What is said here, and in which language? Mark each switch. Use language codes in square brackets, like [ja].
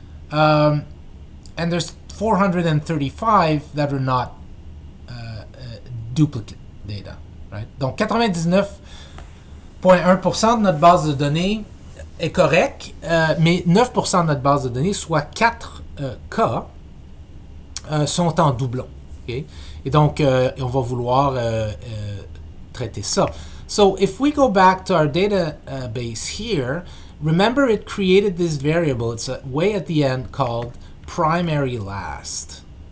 [en] And there's 435 that are not duplicate data. Right? [fr] Donc 99,1% de notre base de données est correcte, mais 9% de notre base de données, soit 4 cas, sont en doublon. [en] Okay? [fr] Et donc, on va vouloir traiter ça. [en] So if we go back to our database here, remember it created this variable. It's way at the end called primary last.